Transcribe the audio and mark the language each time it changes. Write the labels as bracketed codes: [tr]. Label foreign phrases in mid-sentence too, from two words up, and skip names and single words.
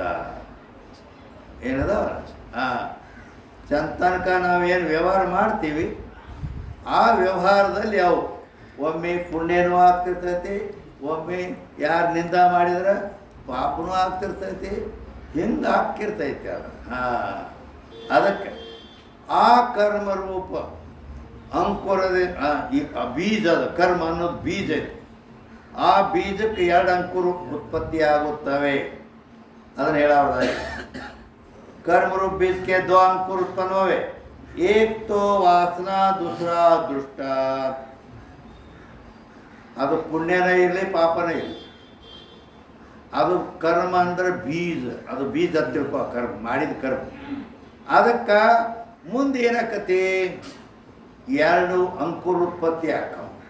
[kn] ಏನದ ಚಂತನಕ ನಾವೇನು ವ್ಯವಹಾರ ಮಾಡ್ತೀವಿ, ಆ ವ್ಯವಹಾರದಲ್ಲಿ ಅವು ಒಮ್ಮೆ ಪುಣ್ಯನೂ ಆಗ್ತಿರ್ತೈತಿ, ಒಮ್ಮೆ ಯಾರು ನಿಂದ ಮಾಡಿದ್ರೆ ಪಾಪನೂ ಆಗ್ತಿರ್ತೈತಿ, ಹಿಂಗೆ ಆಗ್ತಿರ್ತೈತಿ ಅದು. ಅದಕ್ಕೆ ಆ ಕರ್ಮರೂಪ ಅಂಕುರದೇ ಈ ಬೀಜ, ಅದು ಕರ್ಮ ಅನ್ನೋದು ಬೀಜ ಇದೆ. ಆ ಬೀಜಕ್ಕೆ 2 ಅಂಕುರು ಉತ್ಪತ್ತಿ ಆಗುತ್ತವೆ. ಅದನ್ನು ಹೇಳೋದಾಗಿ [hi] कर्म रूप बीज के 2 अंकुर उत्पन्न हुए, एक तो वासना, दूसरा दृष्ट. [kn] ಅದು ಪುಣ್ಯನೇ ಇರಲಿ ಪಾಪನೇ ಇರಲಿ, ಅದು ಕರ್ಮ ಅಂದ್ರೆ ಬೀಜ. ಅದು ಬೀಜ ಅಂತ ತಿಳ್ಕೊ, ಕರ್ಮ ಮಾಡಿದ ಕರ್ಮ. ಅದಕ್ಕೆ ಮುಂದೆ ಏನಾಕತಿ, 2 ಅಂಕುರ ಉತ್ಪತ್ತಿ ಆಕ್ಕವ.